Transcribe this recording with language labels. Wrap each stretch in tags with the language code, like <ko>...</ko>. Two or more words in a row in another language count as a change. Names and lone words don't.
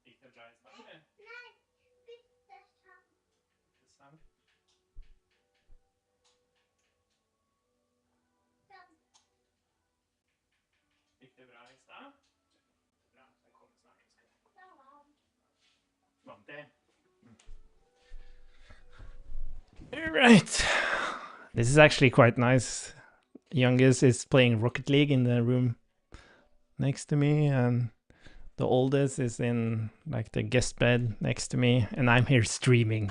<sv>Nej, bittersam. Gick det bra i stad? Bra, den kommer snart. Vant det?</sv> <en>Alright. This is actually quite nice. Youngest is playing Rocket League in the room next to me, and the oldest is in like the guest bed next to me, and I'm here streaming.</en>